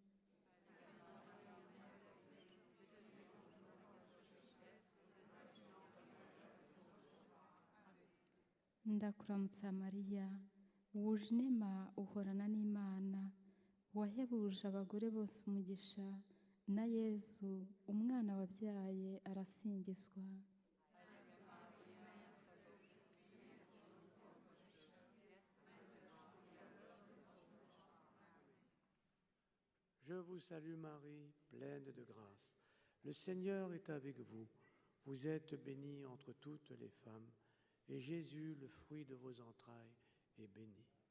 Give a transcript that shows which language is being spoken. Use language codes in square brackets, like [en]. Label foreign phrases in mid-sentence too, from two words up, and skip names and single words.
[rn] Ndakuramutsa Mariya, wuje inema uhorana n'Imana, wahebuje abagore bose umugisha, na Yezu umwana wabyaye arasingizwa. [fr] Je vous salue Marie, pleine de grâce. Le Seigneur est avec vous. Vous êtes bénie entre toutes les femmes, et Jésus, le fruit de vos entrailles, est béni.